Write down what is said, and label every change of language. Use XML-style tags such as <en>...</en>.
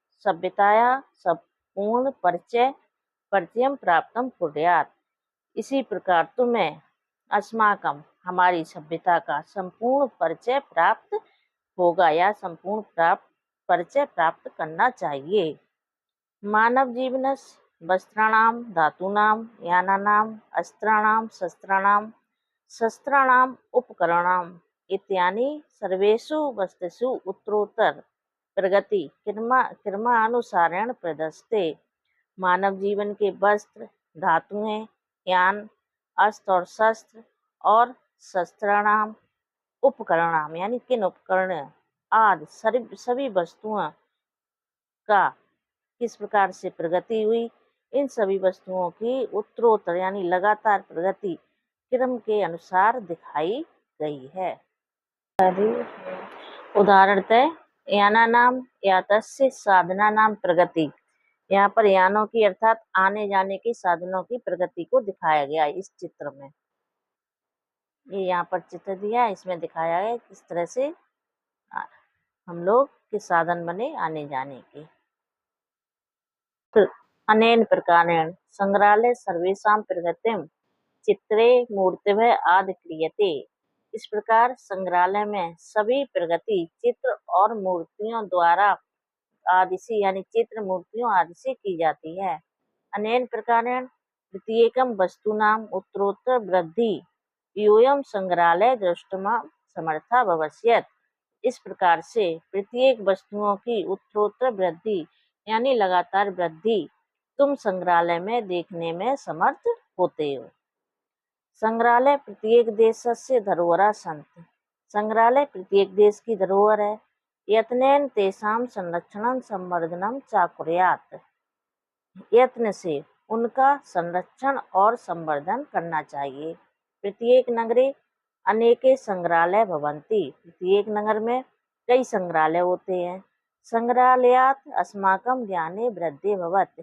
<sa>सभ्यताया संपूर्ण परिचयं प्राप्तं कुर्यात्।</sa> <hi>इसी प्रकार तुम्हें अस्माकं हमारी सभ्यता का संपूर्ण परिचय प्राप्त होगा या संपूर्ण परिचय प्राप्त करना चाहिए।</hi> <sa>मानव जीवनस्य वस्त्राणां, धातूनां, यानानाम्, अस्त्राणां, शस्त्राणाम्, उपकरणानाम् इत्यादि सर्वेषु वस्तुषु उत्तरोत्तर प्रगति क्रमानुसारेण प्रदर्श्यते।</sa> <hi>मानव जीवन के वस्त्र, धातुएं, यान, अस्त्र और शस्त्र और शस्त्राणाम, उपकरणाम यानी किन उपकरण आदि सभी वस्तुओं का किस प्रकार से प्रगति हुई, इन सभी वस्तुओं की उत्तरोत्तर यानी लगातार प्रगति क्रम के अनुसार दिखाई गई है।</hi> <sa>उदाहरणतः यानानाम यातस्य साधनानाम प्रगति।</sa> <hi>यहाँ पर यानों की अर्थात आने जाने के साधनों की प्रगति को दिखाया गया इस चित्र में। ये यहाँ पर चित्र दिया है, इसमें दिखाया है किस तरह से हम लोग के साधन बने आने जाने के।</hi> <sa>अनेन प्रकारेण संग्रहालय सर्वेषां प्रगतिं चित्रे मूर्तिभ्यः आदि क्रियते।</sa> <hi>इस प्रकार संग्रहालय में सभी प्रगति चित्र और मूर्तियों द्वारा आदि से यानी चित्र मूर्तियों आदि से की जाती है।</hi> <sa>अनेन प्रकारेण प्रत्येकं वस्तूनाम् उत्तरोत्तर वृद्धि योऽयं संग्रहालय द्रष्टुं समर्थः भविष्यत्।</sa> <hi>इस प्रकार से प्रत्येक वस्तुओं की उत्तरोत्तर वृद्धि यानी लगातार वृद्धि तुम संग्रहालय में देखने में समर्थ होते हो।</hi> <sa>संग्रहालय प्रत्येक देशस्य धरोहरः सन्ति।</sa> <hi>संग्रहालय प्रत्येक देश की धरोहर है।</hi> <sa>यत्नेन तेषां संरक्षणं संवर्धनं च कुर्यात्।</sa> <hi>यत्न से उनका संरक्षण और संवर्धन करना चाहिए।</hi> <sa>प्रत्येक नगरे अनेके संग्रहालय भवन्ति।</sa> <hi>प्रत्येक नगर में कई संग्रहालय होते हैं।</hi> <sa>संग्रहालयात् अस्माकं ज्ञाने वृद्धिर्भवति।</sa>